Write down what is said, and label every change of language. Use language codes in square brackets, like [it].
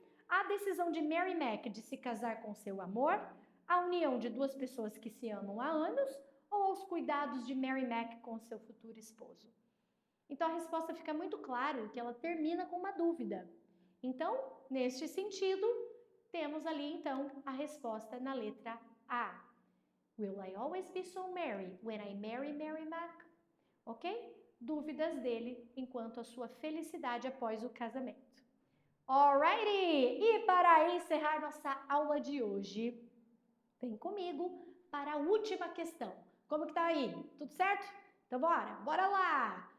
[pt] A decisão de Mary Mac de se casar com seu amor? A união de duas pessoas que se amam há anos? Ou aos cuidados de Mary Mac com seu futuro esposo? Então, a resposta fica muito clara que ela termina com uma dúvida. Então, neste sentido, temos ali, então, a resposta na letra A. [en] Will I always be so merry when I marry Mary Mac? Ok? [pt] Dúvidas dele enquanto a sua felicidade após o casamento. Alrighty! E para encerrar nossa aula de hoje, vem comigo para a última questão. Como que tá aí? Tudo certo? Então bora lá!